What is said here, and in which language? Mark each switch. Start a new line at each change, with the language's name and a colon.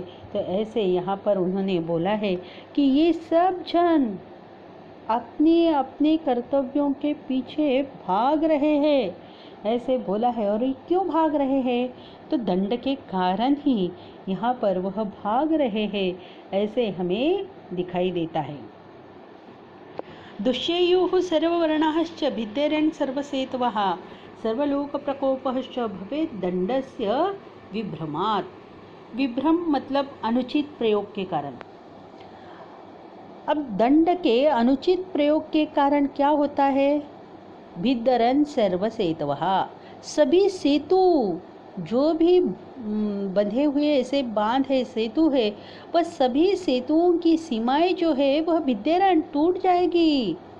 Hindi: तो ऐसे यहाँ पर उन्होंने बोला है कि ये सब जन अपने अपने कर्तव्यों के पीछे भाग रहे हैं, ऐसे बोला है. और ये क्यों भाग रहे हैं? तो दंड के कारण ही यहाँ पर वह भाग रहे हैं, ऐसे हमें दिखाई देता है.
Sanskrit: दुष्येयुः सर्ववर्णाश्च भिद्येरन् सर्वसेतवः, सर्वलोकप्रकोपश्च भवेत् दंडस्य विभ्रमात्.
Hindi: विभ्रम मतलब अनुचित प्रयोग के कारण. अब दंड के अनुचित प्रयोग के कारण क्या होता है?
Sanskrit: भिद्येरन् सर्वसेतवः,
Hindi: सभी सेतु जो भी बंधे हुए ऐसे बांध है, सेतु है, वह सभी सेतुओं की सीमाएं जो है वह भिद्येरन् टूट जाएगी.